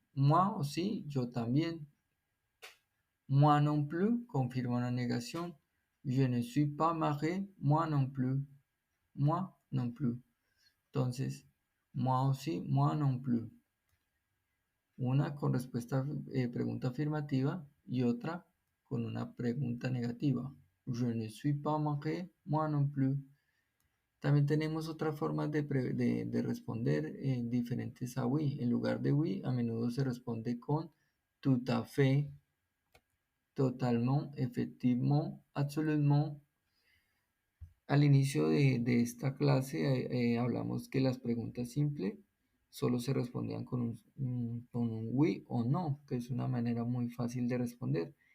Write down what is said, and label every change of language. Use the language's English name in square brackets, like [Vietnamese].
[French] Moi aussi, [Spanish] yo también. [French] Moi non plus [Spanish] confirma una negación. [French] Je ne suis pas marié. Moi non plus. Moi non plus. Entonces, moi aussi, moi non plus. [Spanish] Una con respuesta, pregunta afirmativa y otra con una pregunta negativa. [French] Je ne suis pas marié, moi non plus. [Spanish] También tenemos otras formas de responder diferentes a oui. En lugar de oui, a menudo se responde con [French] tout à fait, totalement, effectivement, absolument. [Spanish] Al inicio de esta clase hablamos que las preguntas simples solo se respondían con un oui o no, que es una manera muy fácil de responder.